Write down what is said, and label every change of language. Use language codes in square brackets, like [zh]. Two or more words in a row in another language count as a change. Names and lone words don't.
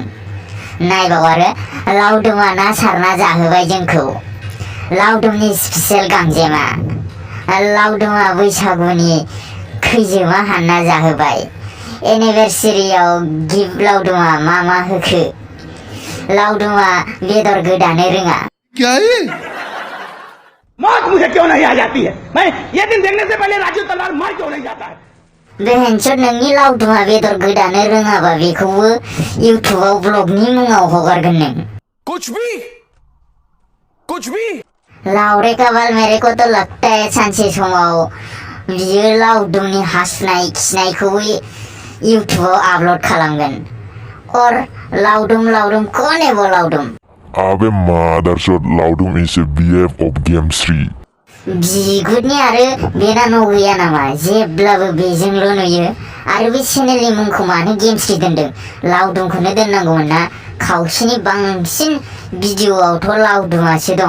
[brx] नायबाव आरो लाउदुमा ना सारना जाहोबाय जोंखौ। लाउदुमनि स्पेशल गांजेमा। लाउदुमा बैसागुनि खैजोमा हानना जाहोबाय। [en] anniversary gift [brx] लाउदुमा मा होखो। लाउदुमा बेदर गोदानो रोङा। [hi] क्या है? मौत मुझे क्यों नहीं आ जाती है? मैं ये दिन देखने से पहले राजू तलवार मार क्यों नहीं जाता है? [brx] बेहेनचोद नोंनि लाउदुमा बेदर गोदानो रोङाबा बेखौबो इउट्युबाव ब्लगनि मुङाव हगारगोन नों। [hi] कुछ भी लाउरे का बाल मेरे को तो लगता है [brx] सानसे समाव बियो लाउदुमनि हासुनाय खिनायखौबो इउट्युबाव आपल'ड खालामगोन। [hi] और लाउदुम कौन है वो लाउदुम? अबे मादरचोद [en] Laudum is a BF of Gamesri. [brx] बिगुरनि आरो बेनानाव गैया नामा? जेब्लाबो बेजोंल' नुयो। आरो बे चेनेलनि मुंखौ मानो गेमस्रि दोनदों? लाउदुमखौनो दोननांगौमोन ना। खावसेनि बांसिन भिडिअआवथ' लाउदुमासो दं।